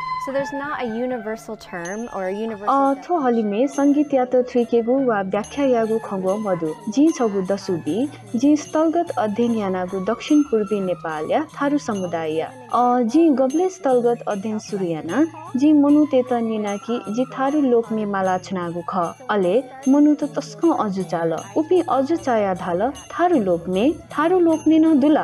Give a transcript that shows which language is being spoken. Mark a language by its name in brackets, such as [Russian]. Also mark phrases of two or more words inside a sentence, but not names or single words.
[English] So there's not a universal term or a universal [Newari] थो हलिमे संगीत या त थ्रिकेगु वा व्याख्या यागु खगो मधु जी छगु दसुबी जी स्थलगत अध्ययन यानागु दक्षिण पूर्वी नेपाल या थारू समुदाय या जी गबले स्थलगत अध्ययन सुरु याना जी मनु तेत निनाकी जी थारू लोकमे मालाचनागु ख अले मनु त तस्को अजु चाल उपी अजु चाया धाल थारू लोकमे न दुला